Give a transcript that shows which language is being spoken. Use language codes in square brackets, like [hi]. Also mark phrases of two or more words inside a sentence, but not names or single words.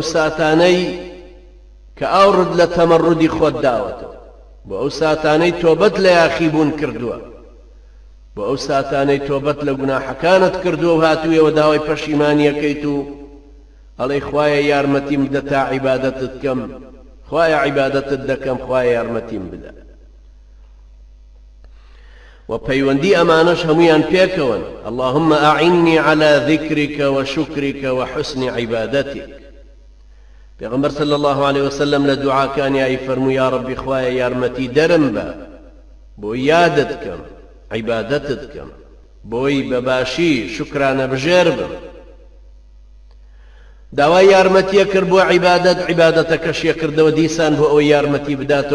[ckb] ساتانەی کە ئاورد لە تەمەڕودی خۆت داوەتەوە، بۆ ئەو ساتانەی تۆبەت لە یاخیبوون کردووە، بۆ ئەو ساتانەی تۆبەت لە گوناحەکانت کردووە و هاتوویەوە داوای پەشیمانیەکەیت و ئەڵێی خوایە یارمەتیم بدە تا عیبادەتت کەم، خوایە عیبادەتت دەکەم، خوایە یارمەتیم بدە. وپەیوەندی ئەمانەش هەمویان پێکەون. [ar] اللهم أعني على ذكرك وشكرك وحسن عبادتك. [ckb] پێغەمبەر [ar] صلی الله عليه وسلم [ckb] لە دوعاکانی ئای فەرمووی [ar] یا ربی [ckb] خوایە یارمەتی دەرم بە بۆ یادت کەم، عیبادەتت کەم، بۆی بەباشی شکرانە بژێر بم. داوای یارمەتیە کرد بۆ عیبادەت، عیبادەتەکەشیە کردەوە دیسان بۆ ئەوەی یارمەتی بداتەوە.